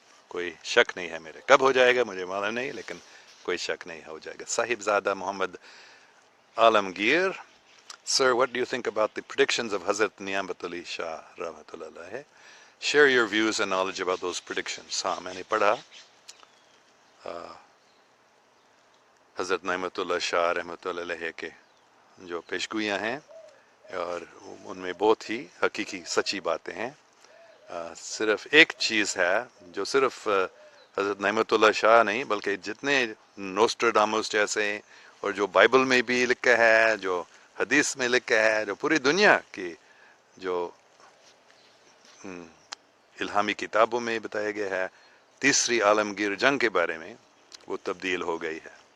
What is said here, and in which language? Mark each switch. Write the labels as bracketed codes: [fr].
[ur] کوئی شک نہیں ہے میرے. کب ہو جائے گا مجھے معلوم نہیں، لیکن کوئی شک نہیں ہو جائے گا. [en] Sahibzada Muhammad Alamgir, Sir, what do you think about the predictions of Hazrat Niamat Ali Shah Rahmatullah Alayhi? Share your views and knowledge about those predictions. [ur] ہاں میں نے پڑھا حضرت نعمت اللہ شاہ رحمۃ اللہ علیہ کے جو پیشگوئیاں ہیں، اور ان میں بہت ہی حقیقی سچی باتیں ہیں. صرف ایک چیز ہے جو صرف حضرت نعمت اللہ شاہ نہیں بلکہ جتنے نوسٹرڈاموس جیسے، اور جو بائبل میں بھی لکھا ہے، جو حدیث میں لکھا ہے، جو پوری دنیا کی جو الہامی کتابوں میں بتایا گیا ہے، تیسری عالمگیر جنگ کے بارے میں، وہ تبدیل ہو گئی ہے.